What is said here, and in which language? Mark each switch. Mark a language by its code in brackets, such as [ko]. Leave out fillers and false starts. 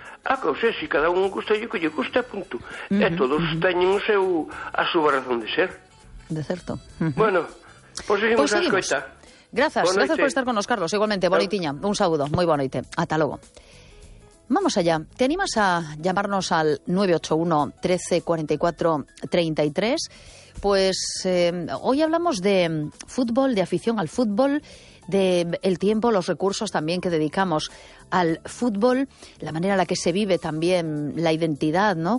[gl] A causa é, se cada un gusta o que lle gusta, punto. E todos teñen o seu, a súa razón de ser. De certo. Bueno, pues seguimos, pues seguimos. A escoita. Gracias, gracias por estar con nos, Carlos. Igualmente, bonitinha. Un saúdo, moi boa noite. Ata logo. [es] Vamos allá. ¿Te animas a llamarnos al 981 13 44 33? Pues hoy hablamos de fútbol, de afición al fútbol, de el tiempo, los recursos también que dedicamos al fútbol, la manera en la que se vive también la identidad, ¿no?